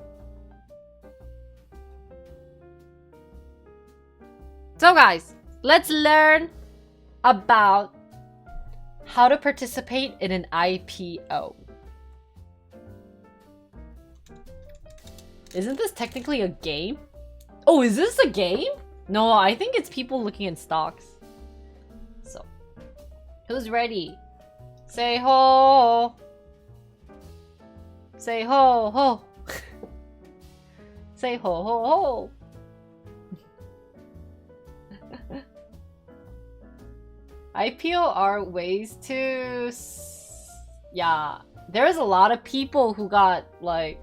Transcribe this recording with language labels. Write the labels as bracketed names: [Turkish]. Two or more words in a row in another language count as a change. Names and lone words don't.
[English] So guys, let's learn about how to participate in an IPO. Isn't this technically a game? Oh, is this a game? No, I think it's people looking at stocks. So, who's ready? Say ho! Say ho ho! Say ho ho ho! IPO are ways to... Yeah, there's a lot of people who got like...